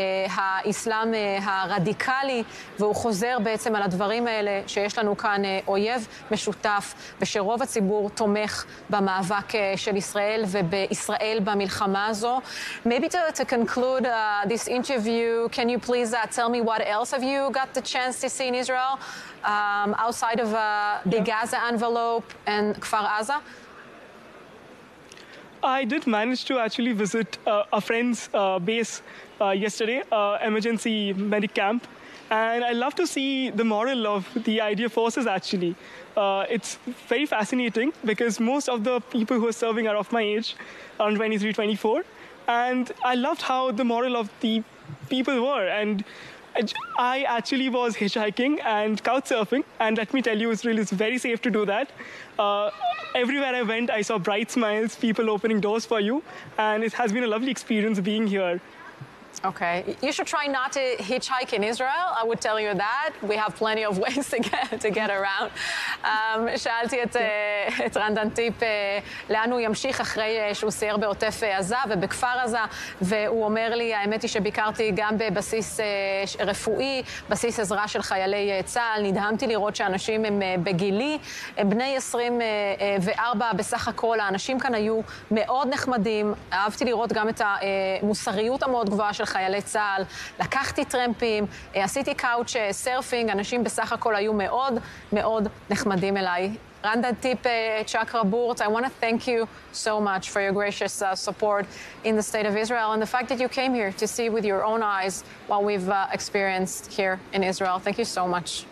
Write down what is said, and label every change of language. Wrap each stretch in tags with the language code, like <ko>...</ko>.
<he>האסלאם הרדיקלי, והוא חוזר בעצם על הדברים האלה, שיש לנו כאן אויב משותף, ושרוב הציבור תומך במאבק של ישראל ובישראל במלחמה הזו.</he> <en>Maybe to conclude this interview, can you please tell me what else have you got the chance to see in Israel outside of the Gaza envelope and Kfar Aza? I did manage to actually visit a friend's base yesterday, emergency medic camp. And I love to see the moral of the IDF forces, actually. It's very fascinating because most of the people who are serving are of my age, around 23, 24. And I loved how the moral of the people were. And I actually was hitchhiking and couch surfing. And let me tell you, Israel is very safe to do that. Everywhere I went, I saw bright smiles, people opening doors for you. And it has been a lovely experience being here. Okay. You should try not to hitchhike in Israel. I would tell you that. We have plenty of ways to get around.</en> <he>שאלתי את רנדן טיפ לאן הוא ימשיך אחרי שהוא סייר בעוטף עזה ובכפר עזה, והוא אומר לי, האמת היא שביקרתי גם בבסיס רפואי, בסיס עזרה של חיילי צה"ל. נדהמתי לראות שאנשים הם בגילי, הם בני 24 בסך הכל. האנשים כאן היו מאוד נחמדים. אהבתי לראות גם את המוסריות המאוד גבוהה של חיילי צה"ל, לקחתי טרמפים, עשיתי קאוץ' סרפינג, אנשים בסך הכל היו מאוד מאוד נחמדים אליי.</he> <en>Randan Tip Chakraburt, I want to thank you so much for your gracious support in the state of Israel and the fact that you came here to see with your own eyes what we've experienced here in Israel. Thank you so much.</en>